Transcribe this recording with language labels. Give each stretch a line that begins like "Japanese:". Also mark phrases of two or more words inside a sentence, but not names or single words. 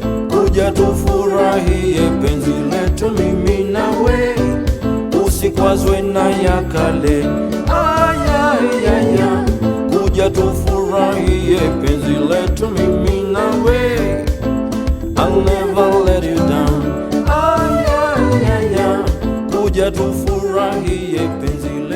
Swahili: Kuja tufurahie penzi letu mimi na we, usikwazwe na ya kale. Ay, ay, ay, ay. Kuja tufurahie penzi letu mimi na we.
English: I'll never let you down. Ay, ay, ay, ay.
Swahili: Kuja tufurahie penzi